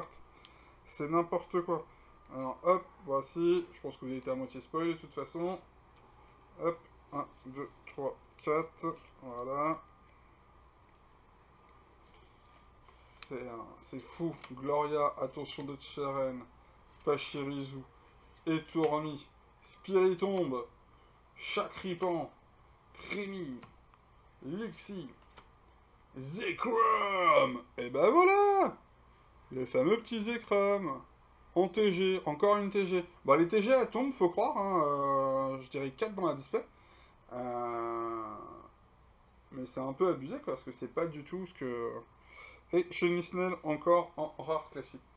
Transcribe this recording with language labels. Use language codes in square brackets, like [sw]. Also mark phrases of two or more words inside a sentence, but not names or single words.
[fr] C'est n'importe quoi. Alors, hop, voici. Je pense que vous avez été à moitié spoil, de toute façon. Hop, 1, 2, 3, 4. Voilà. C'est fou. Gloria, attention de Tcheren, Pachirisu, Étourmi, Spiritombe, Chakripan, Crémi, Lixi, Zekrom. Et ben voilà, le fameux petit Zekrom. En TG, encore une TG. Bon, les TG, elles tombent, faut croire. Hein, je dirais 4 dans la display. Mais c'est un peu abusé, quoi, parce que c'est pas du tout ce que... Et chez Nisnel, encore en rare classique.